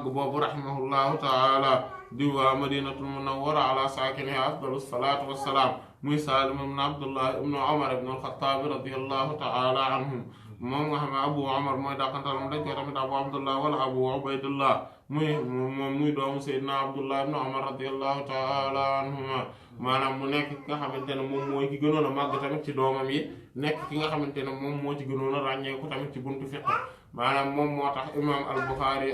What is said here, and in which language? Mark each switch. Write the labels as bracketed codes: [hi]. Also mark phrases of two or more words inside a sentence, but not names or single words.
[wo] boobu [ar] رحمه الله تعالى [wo] di waa Madinatul Munawwara [ar] على ساكنها أفضل الصلاة والسلام [wo] muy Saalim ibn Abdullah ibn Umar ibn al-Khattab [ar] رضي الله تعالى عنهم [wo] moom nga xam ne Abu Umar mooy dàqantalam dañ koy tamit Abu Abdullah wala Abu Ubaydullah muy doomu Seydina Abdullah ibn Umar [ar] رضي الله تعالى عنهما [wo] maanaam mu nekk ki nga xamante ne moom mooy ki gënoon a màgg tamit ci doomam yi nekk ki nga xamante ne moom moo ci gënoon a ràññeeku tamit ci buntu fiqh maanaam moom moo tax imam al-Bukhari